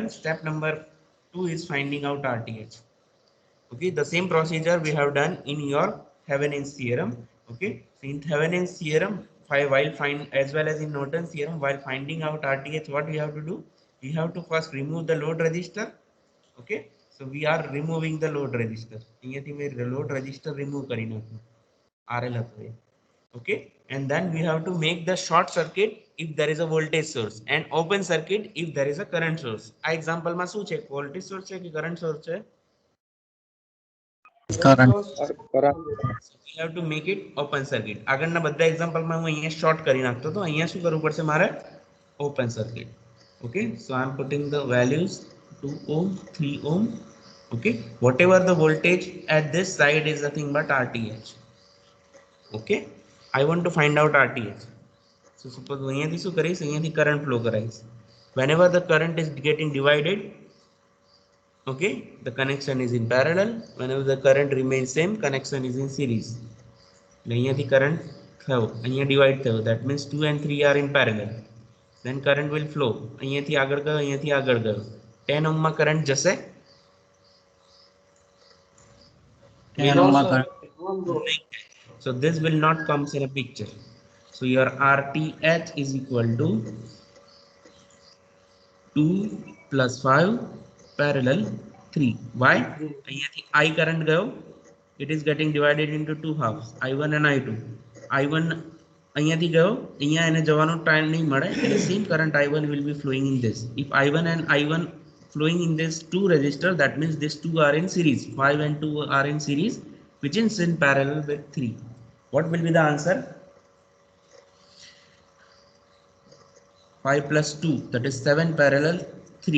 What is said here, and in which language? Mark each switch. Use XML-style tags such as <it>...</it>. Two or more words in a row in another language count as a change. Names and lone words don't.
<en>Step number 2 is finding out RTH. Okay, the same procedure we have done in your Thevenin's theorem. Okay, so in Thevenin's theorem, while find as well as in Norton's theorem, while finding out RTH, what we have to do? We have to first remove the load resistor. Okay, so we are removing the load resistor.</en> <gu>અહીંયાથી મેં</gu> <en>load resistor remove</en> <gu>કરી નાખ્યું. RL હતો એ.</gu> <en>Okay, and then we have to make the short circuit if there is a voltage source and open circuit if there is a current source.</en> <gu>આ example માં શું છે?</gu> <en>Voltage source</en> <gu>છે કે</gu> <en>current source</en> <gu>છે?</gu> <en>Current. We have to make it open circuit.</en> <gu>આગળના બધા example માં હું અહીંયા short કરી નાખતો તો અહીંયા શું કરવું પડશે મારે?</gu> <en>Open circuit. Okay, so I am putting the values 2 ohm, 3 ohm. Okay, whatever the voltage at this side is nothing but RTH. Okay, I want to find out RTH. So suppose</en> <gu>અહીંયાથી શું કરીશ? અહીંયાથી</gu> <en>current flow</en> <gu>કરાવીશ.</gu> <en>Whenever the current is getting divided, okay, the connection is in parallel. Whenever the current remains same, connection is in series.</en> <gu>અહીંયાથી current થયો, અહીંયા divide થયો,</gu> <en>that means 2 and 3 are in parallel. Then current will flow.</en> <gu>અહીંયાથી આગળ ગયો, અહીંયાથી આગળ ગયો. 10 ohm માં current જશે? 10 ohm માં current.</gu> <en>So this will not comes in a picture. So your RTH is equal to 2 plus 5 parallel 3. Why? અહીંયાથી I current ગયો, it is getting divided into two halves, I1 and I2.</en> <gu>I1 અહીંયાથી ગયો, અહીંયા એને જવાનો time નહીં મળે, એટલે</gu> <en>same current I1 will be flowing in this. If I1 and I1 flowing in this two resistor, that means these two are in series. 5 and 2 are in series, which is in parallel with 3. What will be the answer? 5 plus 2, that is 7 parallel 3.</en>